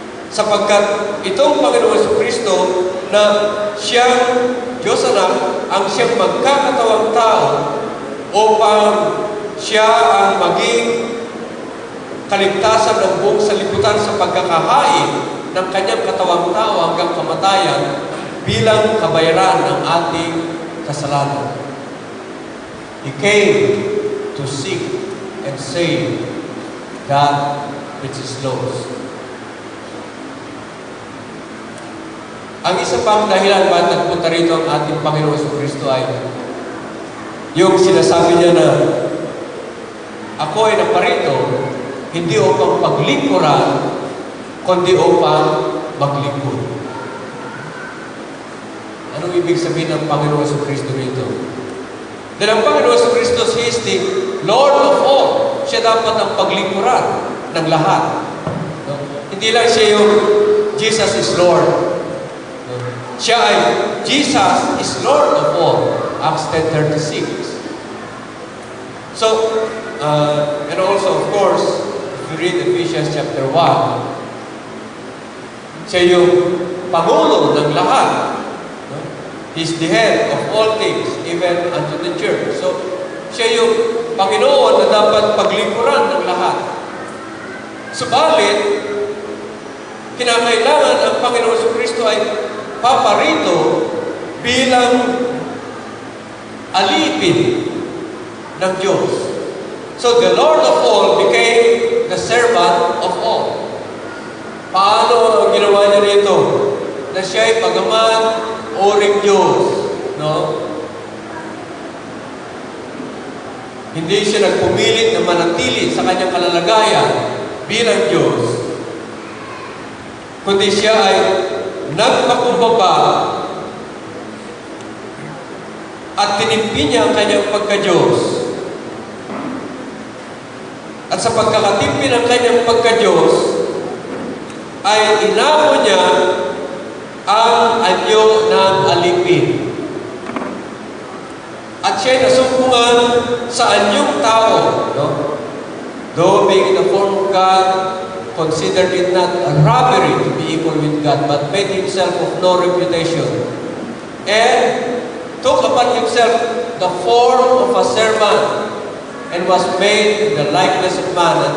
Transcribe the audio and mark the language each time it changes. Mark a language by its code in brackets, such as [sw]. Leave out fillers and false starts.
[tl] Sapagkat itong Panginoon Jesucristo na siyang Diyos Anak ang siyang magkakatawang tao upang siya ang maging kaligtasan ng buong sanlibutan sa pagkakahain ng kanyang katawang tao hanggang kamatayan bilang kabayaran ng ating kasalanan. [en] He came to seek and save that which is lost. [tl] Ang isa pang dahilan bakit nagpunta rito ang ating Panginoon Jesucristo ay yung sinasabi niya na ako ay naparito hindi upang paglingkuran kundi upang maglingkod. Anong ibig sabihin ng Panginoon Jesucristo rito? Dahil ang Panginoon Jesucristo, [en] He is the Lord of all. [tl] Siya dapat ang paglingkuran ng lahat. No? Hindi lang siya yung [en] Jesus is Lord. [tl] Siya ay, [en] Jesus is Lord of all. Acts 10:36. So, and also, of course, if you read Ephesians chapter 1, [tl] siya yung Pangulo ng lahat. [en] No? He's the head of all things, even unto the church. [tl] So, siya yung Panginoon na dapat paglingkuran ng lahat. Subalit, kinakailangan ang Panginoon Jesucristo ay paparito bilang alipin ng Diyos. [en] So the Lord of all became the servant of all. [tl] Paano ang ginawa niya rito? Na siya ay pagaman oring Diyos. No? Hindi siya nagpumilit na manatili sa kanyang kalalagayan bilang Diyos. Kundi siya ay nagpakumbaba at tinimpi niya ang kanyang pagka-Diyos. At sa pagkakatimpi ng kanyang pagka-Diyos, ay inako niya ang anyo ng alipin. At siya'y nasumpungan sa anyong tao. No? [en] Though being in the form of God, considered it not a robbery to be equal with God, but made himself of no reputation, and took upon himself the form of a servant, and was made in the likeness of man.